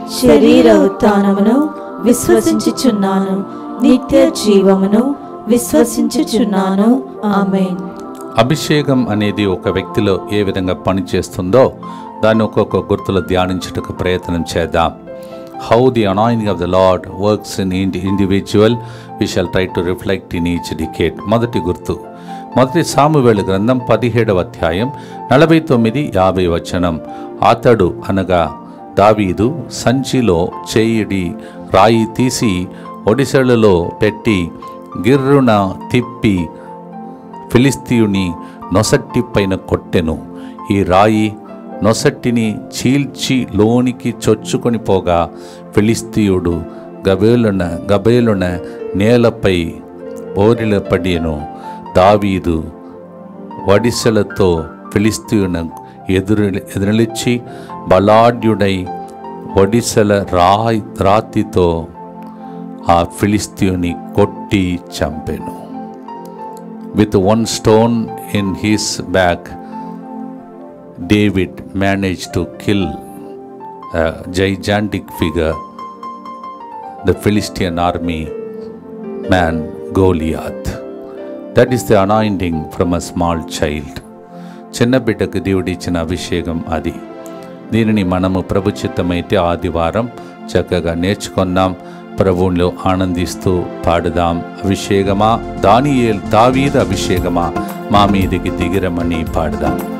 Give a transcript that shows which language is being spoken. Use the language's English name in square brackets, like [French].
[Telugu] శరీర ఉత్థానమును విశ్వసించుచున్నాను. నిత్య జీవమును విశ్వసించుచున్నాను. ఆమేన్. అభిషేకం అనేది ఒక వ్యక్తిలో ఏ విధంగా పనిచేస్తుందో దాన్ని ఒక్కొక్క గుర్తులో ధ్యానించుటకు ప్రయత్నం చేద్దాం. [English] How the anointing of the Lord works in individual, we shall try to reflect in each decade. [Telugu] మొదటి గుర్తు, మొదటి సామువేలు గ్రంథం 17వ అధ్యాయం 49-50 వచనం. అతడు అనగా దావీదు సంచిలో చేయిడి రాయి తీసి ఒడిసెలలో పెట్టి గిర్రున తిప్పి ఫిలిస్తీయుని నొసట్టి పైన కొట్టెను. ఈ రాయి నొసట్టిని చీల్చి లోనికి చొచ్చుకొని పోగా ఫిలిస్తీయుడు గబేలున నేలపై బోరిలపడిను. దావీదు వడిసెలతో ఫిలిస్తీయుని ఎదురునిలిచి బలాఢ్యుడై వడిసెల రాతితో ఆ ఫిలిస్తీయుని కొట్టి చంపెను. [English] With one stone in his back, David managed to kill a gigantic figure, the Philistine army man Goliath. That is the anointing from a small child. [Telugu] చిన్న బిడ్డకు దేవుడిచ్చిన అభిషేకం అది. దీనిని మనము ప్రభు చిత్తమైతే ఆదివారం చక్కగా నేర్చుకున్నాం. ప్రభువులో ఆనందిస్తూ పాడుదాం. అభిషేకమా దావీదు అభిషేకమా మా మీదికి దిగిరమని పాడుదాం.